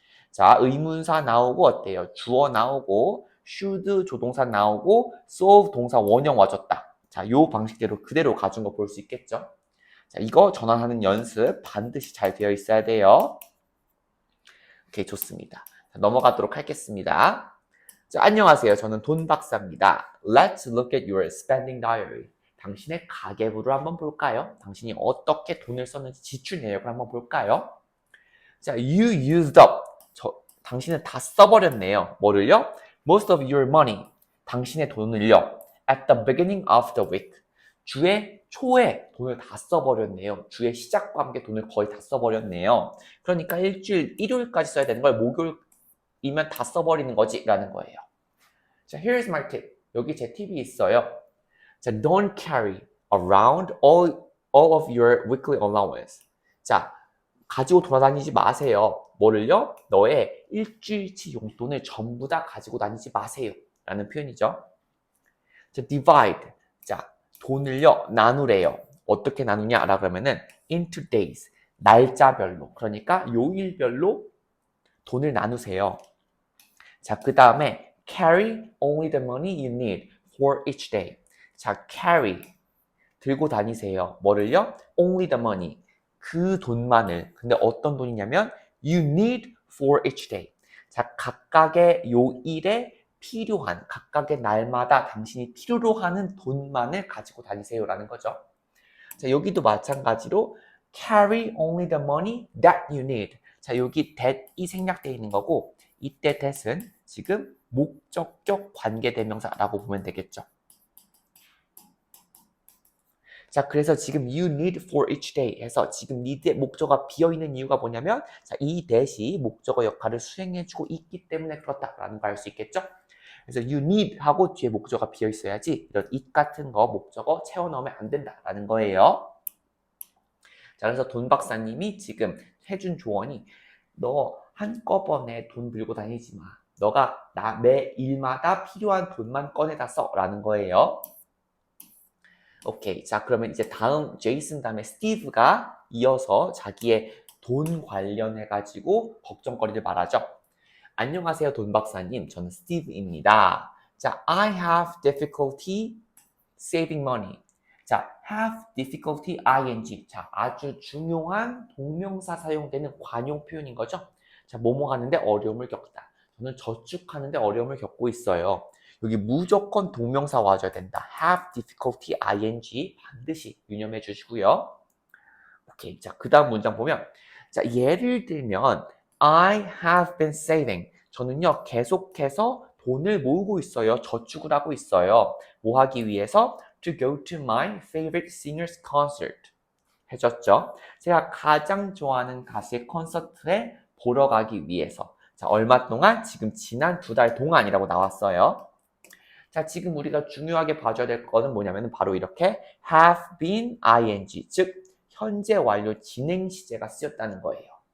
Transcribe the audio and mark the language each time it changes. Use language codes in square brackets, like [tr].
[ko] 자, 의문사 나오고 어때요? 주어 나오고 should 조동사 나오고 solve 동사 원형 와줬다. 자, 요 방식대로 그대로 가준 거 볼 수 있겠죠? 자, 이거 전환하는 연습 반드시 잘 되어 있어야 돼요. 오케이, 좋습니다. 자, 넘어가도록 하겠습니다. 자, 안녕하세요. 저는 돈 박사입니다. [en] Let's look at your spending diary. [ko] 당신의 가계부를 한번 볼까요? 당신이 어떻게 돈을 썼는지 지출 내역을 한번 볼까요? 자, [en] you used up. [ko] 당신은 다 써버렸네요. 뭐를요? [en] Most of your money. [ko] 당신의 돈을요. [en] At the beginning of the week. [ko] 주의 초에 돈을 다 써버렸네요. 주의 시작과 함께 돈을 거의 다 써버렸네요. 그러니까 일요일까지 써야 되는 걸 목요일이면 다 써버리는 거지 라는 거예요. 자, [en] here's my tip. [ko] 여기 제 팁이 있어요. [en] 자, don't carry around all of your weekly allowance. [ko] 자, 가지고 돌아다니지 마세요. 뭐를요? 너의 일주일치 용돈을 전부 다 가지고 다니지 마세요. 라는 표현이죠. 자, divide. 자, 돈을요, 나누래요. 어떻게 나누냐? 라고 하면은 [en] into days. [ko] 날짜별로. 그러니까 요일별로 돈을 나누세요. [en] 자, [ko] 그 다음에 [en] carry only the money you need for each day. [ko] 자, carry. 들고 다니세요. 뭐를요? [en] only the money. [ko] 그 돈만을. 근데 어떤 돈이냐면 [en] you need for each day. [ko] 자, 각각의 요일에 필요한, 각각의 날마다 당신이 필요로 하는 돈만을 가지고 다니세요라는 거죠. [en] 자, [ko] 여기도 마찬가지로 [en] carry only the money that you need. [ko] 자, 여기 that이 생략되어 있는 거고 이때 that은 지금 목적격 관계대명사라고 보면 되겠죠. 자, 그래서 지금 [en] you need for each day [ko] 해서 지금 need의 목적어가 비어있는 이유가 뭐냐면 자, 이 that이 목적어 역할을 수행해주고 있기 때문에 그렇다라는 걸 알 수 있겠죠? 그래서 [en] you need [ko] 하고 뒤에 목적어가 비어있어야지 이런 it 같은 거 목적어 채워넣으면 안 된다라는 거예요. 자, 그래서 돈 박사님이 지금 해준 조언이 너 한꺼번에 돈 들고 다니지 마. 너가 매 일마다 필요한 돈만 꺼내다 써 라는 거예요. 오케이. 자, 그러면 이제 다음 제이슨 다음에 스티브가 이어서 자기의 돈 관련해가지고 걱정거리를 말하죠. 안녕하세요, 돈 박사님. 저는 스티브입니다. [en] 자, I have difficulty saving money. 자, have difficulty ing. [ko] 자, 아주 중요한 동명사 사용되는 관용 표현인 거죠. 자, 뭐뭐 하는데 어려움을 겪다. 저는 저축하는데 어려움을 겪고 있어요. 여기 무조건 동명사 와줘야 된다. [en] have difficulty ing [ko] 반드시 유념해 주시고요. 오케이. 자, 그 다음 문장 보면 자, 예를 들면 [en] I have been saving. [ko] 저는요, 계속해서 돈을 모으고 있어요. 저축을 하고 있어요. 뭐 하기 위해서? [en] To go to my favorite singer's concert. [ko] 해줬죠? 제가 가장 좋아하는 가수의 콘서트에 보러 가기 위해서. 자, 얼마 동안? 지금 지난 2달 동안이라고 나왔어요. 자, 지금 우리가 중요하게 봐줘야 될 거는 뭐냐면 바로 이렇게 [en] have been ing, [ko] 즉 현재 완료 진행 시제가 쓰였다는 거예요.